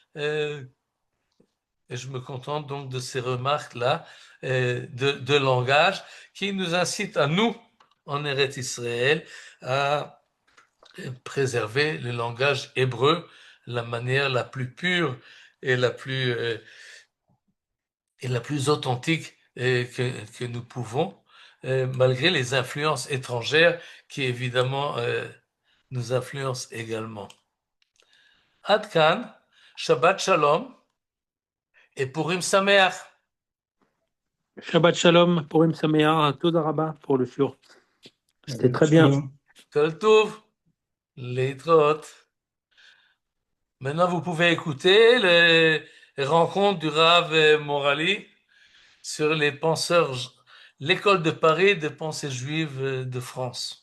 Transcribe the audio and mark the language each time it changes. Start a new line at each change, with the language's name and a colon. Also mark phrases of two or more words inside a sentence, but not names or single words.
French: Et je me contente donc de ces remarques-là de langage qui nous incitent à nous, en Eretz Israël, à préserver le langage hébreu, la manière la plus pure et la plus authentique que nous pouvons, malgré les influences étrangères qui évidemment nous influencent également.
Hebrew: עד כאן, שבת שלום et פורים שמח. שבת שלום, פורים שמח, תודה רבה
French: pour le
Hebrew: shiur.
French: C'était très bien.
Hebrew: כל טוב, להתראות.
French: Maintenant, vous pouvez écouter les rencontres du Rav Morali sur les penseurs, l'école de Paris des pensées juives de France.